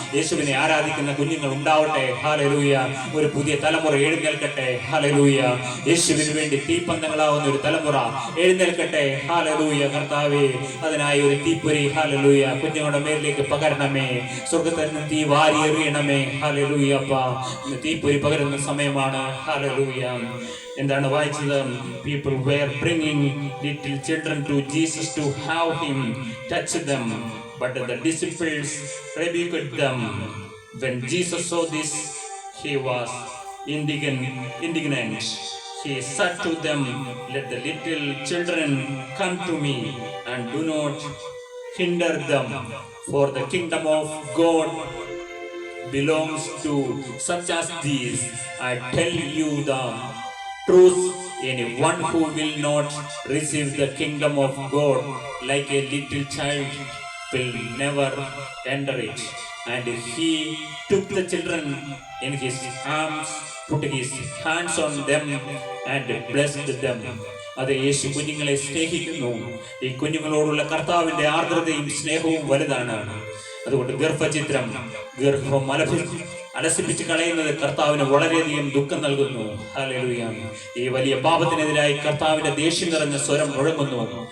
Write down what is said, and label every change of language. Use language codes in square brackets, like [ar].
[ml] യേശുവിനെ ആരാധിക്കുന്ന കുഞ്ഞുങ്ങൾ ഉണ്ടാവട്ടെ. ഹല്ലേലൂയ. ഒരു പുതിയ തലമുറ എഴുന്നേൽക്കട്ടെ. ഹല്ലേലൂയ. യേശുവിന് വേണ്ടി തീപ്പന്തങ്ങളാവുന്ന ഒരു തലമുറ എഴുന്നേൽക്കട്ടെ. ഹല്ലേലൂയ. കർത്താവേ, അതിനായി ഒരു തീപ്പൊരി, ഹല്ലേലൂയ, കുഞ്ഞുങ്ങളുടെ മേലിലേക്ക് പകരണമേ. സ്വർഗ്ഗത്തിൽ നിന്ന് തീ വാരി എറിയണമേ. ഹല്ലേലൂയ. അപ്പാ, ഇന്ന് തീപ്പൊരി പകരുന്ന സമയമാണ്. ഹല്ലേലൂയ. എന്താണ് വായിച്ചത്? [en] People were bringing little children to Jesus to have him touch them, but the disciples rebuked them. When Jesus saw this, he was indignant. He said to them, "Let the little children come to me, and do not hinder them, for the kingdom of God belongs to such as these. I tell you the truth, anyone who will not receive the kingdom of God like a little child will never enter it." And he took the children in his arms, put his hands on them and blessed them. [ml] അത് യേശു കുഞ്ഞുങ്ങളെ സ്നേഹിക്കുന്നു. ഈ കുഞ്ഞുങ്ങളോടുള്ള കർത്താവിന്റെ ആർദ്രതയും സ്നേഹവും വലുതാണ്. അതുകൊണ്ട് ഗർഭചിത്രം, ഗർഭം അലസിപ്പിച്ച് കളയുന്നത് കർത്താവിന് വളരെയധികം ദുഃഖം നൽകുന്നു. ഹല്ലേലൂയ. ഈ വലിയ പാപത്തിനെതിരായി കർത്താവിന്റെ ദേഷ്യം നിറഞ്ഞ സ്വരം മുഴങ്ങുന്നു.